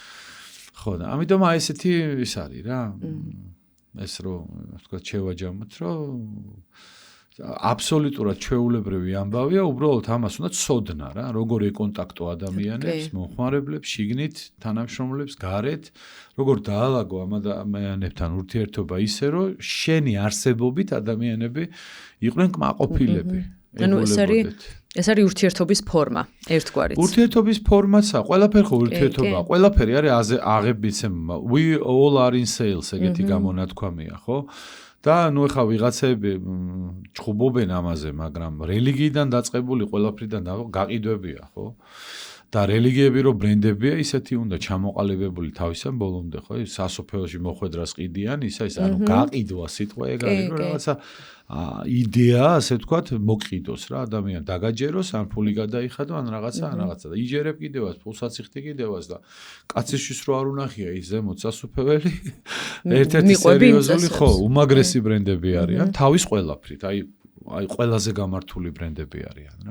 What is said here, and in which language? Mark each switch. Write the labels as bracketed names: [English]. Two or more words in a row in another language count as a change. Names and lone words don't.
[Georgian] ხო და ამიტომ აი ესეთი ის არის რა ეს რომ თქვა შევაჯამოთ რომ აბსოლუტურად ჩვეულებრივი ამბავია უბრალოდ ამას უნდა ცოდნა რა როგორ ეკონტაქტო ადამიანებს მომხმარებლებს შიგნით თანამშრომლებს გარეთ როგორ დაალაგო ამ ადამიანებთან ურთიერთობა ისე რომ შენი არსებობით ადამიანები იყვნენ კმაყოფილები ანუ ეს არის ურთიერთობის ფორმა, ერთგვარიც. ურთიერთობის ფორმაცა, ყველაფერი ხო ურთიერთობაა, ყველაფერი არის აღებიცემა. [English] We all are in sales, [Georgian] ეგეთი გამონათქვამია, ხო? და ნუ ეხა ვიღაცები ჭუბობენ ამაზე, მაგრამ რელიგიიდან დაწყებული ყველაფრიდან გაყიდვებია, ხო? და რელიგიები რო ბრენდებია, ისეთი უნდა ჩამოყალიბებული თავისან ბოლომდე, ხო? სასოფლოში მოხვედრას ყიდიან, ისა ის ანუ გაყიდვა სიტყვა ეგ არის, რომ რაღაცა იდეა, ასე ვთქვათ, მოყიდოს რა ადამიანი დაგაჯეროს, ან ფული გადაიხადო, ან რაღაცა და იჯერებ კიდევაც, ფულსაც იხდი კიდევაც და კაცისთვის რო არ უნახია ის ზემოთ სასופველი, ერთ-ერთი სერიოზული, ხო, უმაგრესი ბრენდები არიან, თავის ყველაფრით, აი ყველაზე გამართული ბრენდები არიან რა.